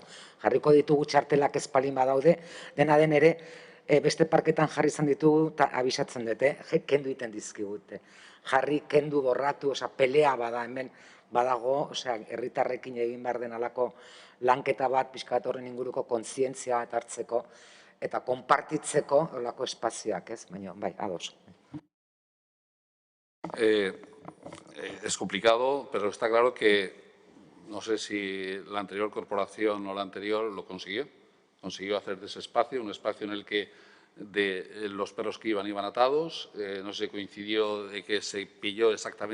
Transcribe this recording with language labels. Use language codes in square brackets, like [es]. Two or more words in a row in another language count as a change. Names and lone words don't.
[eu] Jarriko ditugu txartelak espalin badaude, dena den ere beste parketan jarri izan ditugu eta abisatzen dute, kendu iten dizkigute. Jarri, kendu, borratu, pelea bada hemen badago, herritarrekin egin behar den alako lanketa bat, pixka bat horren inguruko kontzientzia bat hartzeko eta konpartitzeko olako espazioak, ez? Baina, bai, ados. [es] Es complicado, pero está claro que no sé si la anterior corporación o la anterior lo consiguió. Consiguió hacer de ese espacio un espacio en el que los perros que iban atados. No sé si coincidió de que se pilló exactamente